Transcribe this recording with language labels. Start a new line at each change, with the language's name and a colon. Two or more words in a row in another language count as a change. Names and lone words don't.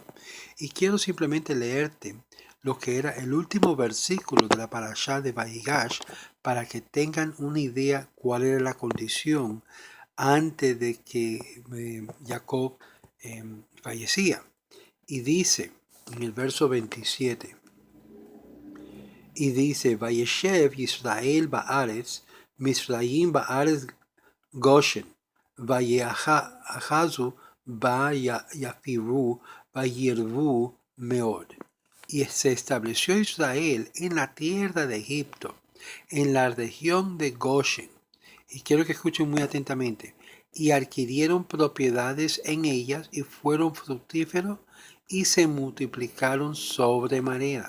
Spanish: Y quiero simplemente leerte lo que era el último versículo de la parashá de Vayigash para que tengan una idea cuál era la condición antes de que Jacob fallecía. Y dice en el verso 27, y dice:
Hebrew: וישב ישראל בארץ מצרים בארץ גשן ויאחזו בה ויפרו וירבו מאד.
Spanish: Y se estableció Israel en la tierra de Egipto, en la región de Goshen. Y quiero que escuchen muy atentamente. Y adquirieron propiedades en ellas, y fueron fructíferos, y se multiplicaron sobremanera.